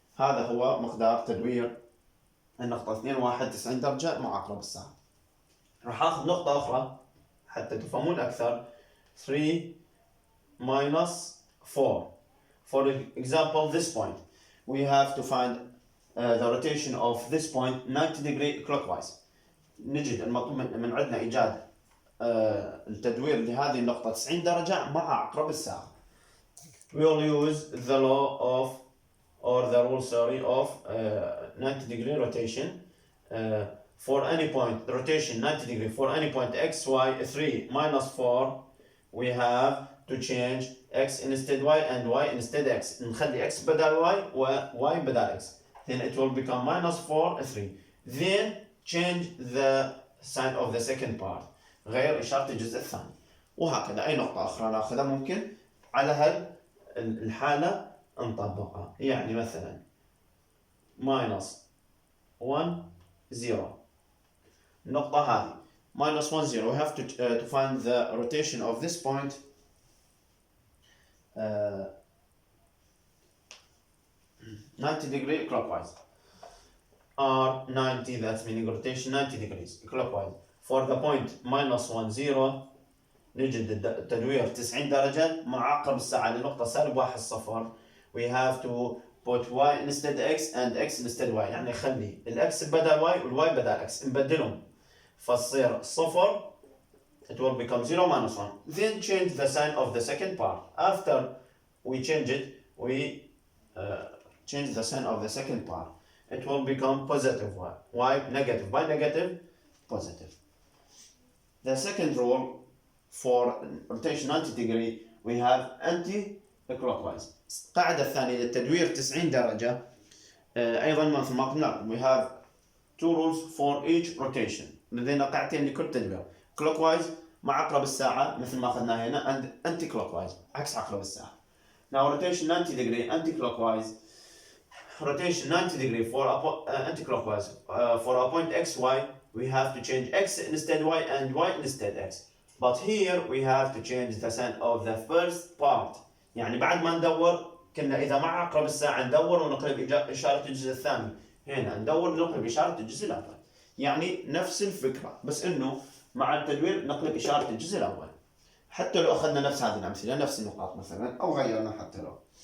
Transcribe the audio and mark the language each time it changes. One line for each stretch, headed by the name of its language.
Arabic: هذا هو مقدار تدوير النقطة 2 1 90 درجة مع عقرب الساعة. راح آخذ نقطة أخرى حتى تفهمون أكثر.
English: 3 minus 4. For example, this point, we have to find the rotation of this point 90 degree clockwise.
Arabic: نجد المطلوب من عندنا إيجاد التدوير لهذه النقطة 90 درجة مع عقرب الساعة.
English: We will use the law of, or the rule, sorry, of 90 degree rotation. For any point, rotation 90 degree, for any point x, y, 3 minus 4, we have to change x instead y and y instead x.
Arabic: نخلي x بدل y و y بدل x.
English: Then it will become minus 4, 3. Then change the sign of the second part.
Arabic: غير إشارة الجزء الثاني. وهكذا أي نقطة أخرى نأخذها ممكن على الحالة نطبقها. يعني مثلا minus 1, 0. النقطة هذه
English: minus 1, 0. We have to find the rotation of this point 90 degree clockwise. R 90, that's meaning rotation 90 degrees clockwise. For the point minus 1, 0
Arabic: نجد التدوير 90 درجة مع عقرب الساعة لنقطة سالب 1 صفر.
English: We have to put y instead x and x instead y،
Arabic: يعني نخلي الاكس بدل y والواي بدل x، نبدلهم فتصير صفر.
English: It will become 0 minus 1. Then change the sign of the second part. After we change it, we change the sign of the second part. It will become positive y. Y negative by negative, positive. The second rule for rotation 90 degree, we have anti-clockwise.
Arabic: القاعدة الثانية للتدوير 90 درجة أيضا مثل ما قلنا
English: we have two rules for each rotation.
Arabic: لدينا قاعدتين لكل تدوير. clockwise مع عقرب الساعة مثل ما أخذنا هنا
English: and anti-clockwise
Arabic: عكس عقرب الساعة.
English: Now rotation 90 degree anti-clockwise. Rotation 90 degree for anti-clockwise for a point x, y, we have to change x instead y and y instead x. but here we have to change the sign of the first part.
Arabic: يعني بعد ما ندور كنا إذا مع عقرب الساعة ندور ونقلب إشارة الجزء الثاني، هنا ندور ونقلب إشارة الجزء الأول. يعني نفس الفكرة، بس إنه مع التدوير نقلب إشارة الجزء الأول. حتى لو أخذنا نفس هذه الأمثلة نفس النقاط مثلا أو غيرنا حتى لو.